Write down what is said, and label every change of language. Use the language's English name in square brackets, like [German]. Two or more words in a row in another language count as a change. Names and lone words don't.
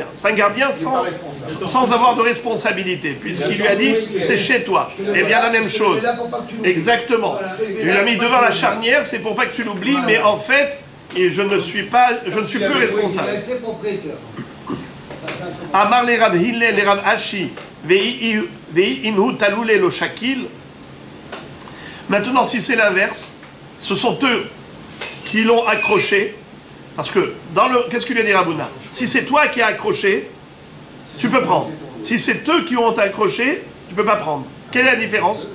[French] C'est un gardien sans avoir de responsabilité, puisqu'il lui a dit c'est chez toi. Et bien la même chose. Exactement. Il l'a mis devant la charnière, c'est pour pas que tu l'oublies, mais en fait, je ne suis plus responsable. Amar les Rav Hillel, les Rav Ashi, [Aramaic] Vei inhu taloule lo shakil. [French] Maintenant, si c'est l'inverse, ce sont eux qui l'ont accroché. Parce que, qu'est-ce qu'il lui a dit Ravuna? Si c'est toi qui as accroché, tu peux prendre. Si c'est eux qui ont accroché, tu ne peux pas prendre. Quelle est la différence?